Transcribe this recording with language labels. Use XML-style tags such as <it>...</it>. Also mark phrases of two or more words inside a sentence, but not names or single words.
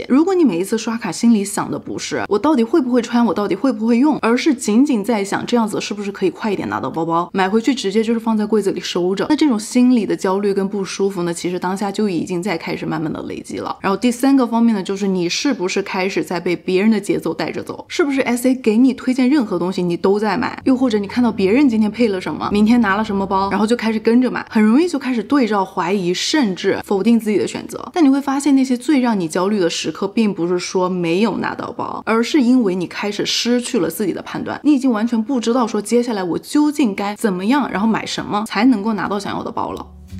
<zh>如果你每一次刷卡心裡想的不是我到底會不會穿，我到底會不會用，而是僅僅在想這樣子是不是可以快一點拿到包包，買回去直接就是放在櫃子裡收着，那這種心理的焦慮跟不舒服呢，其實當下就已經在開始慢慢的累積了。然後第3個方面呢，就是你是不是開始在被別人的節奏帶着走，是不是 SA 給你推薦任何東西你都在買，又或者你看到別人今天配了什麼，明天拿了什麼包，然後就開始跟着買，很容易就開始對照懷疑，甚至否定自己的選擇。但你會發現那些最讓你焦慮的時刻並不是說沒有拿到包，而是因為你開始失去了自己的判斷，你已經完全不知道說接下來我究竟該怎麼樣，然後買什麼才能夠拿到想要的包了。</zh>